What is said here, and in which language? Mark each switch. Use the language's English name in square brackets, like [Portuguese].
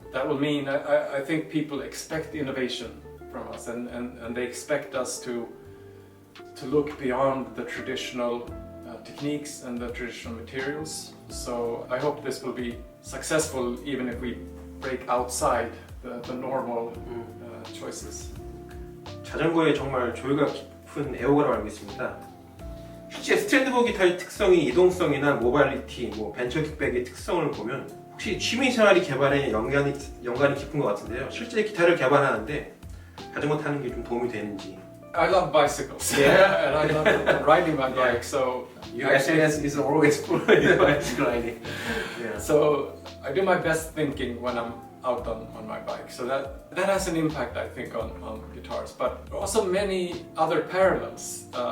[English] That will mean, I think people expect innovation from us, and they expect us to look beyond the traditional techniques and the traditional materials. So I hope this will be successful even if we break outside the normal choices. [Korean] 자전거에 정말 조예가 깊은 애호가라고 알고 있습니다. 실제 스트랜드버그 기타의 특성이 이동성이나 모빌리티, 벤처 킥백의 특성을 보면 혹시 취미생활이 개발에 연관이 깊은 것 같은데요. 실제 기타를 개발하는데 자전거 타는 게 좀 도움이 되는지. [English] I love bicycles, and I love riding my bike. So Your SNS is always full of bicycle riding. Yeah. So I do my best thinking when I'm out on my bike. So that has an impact, I think, on guitars. But also many other parallels.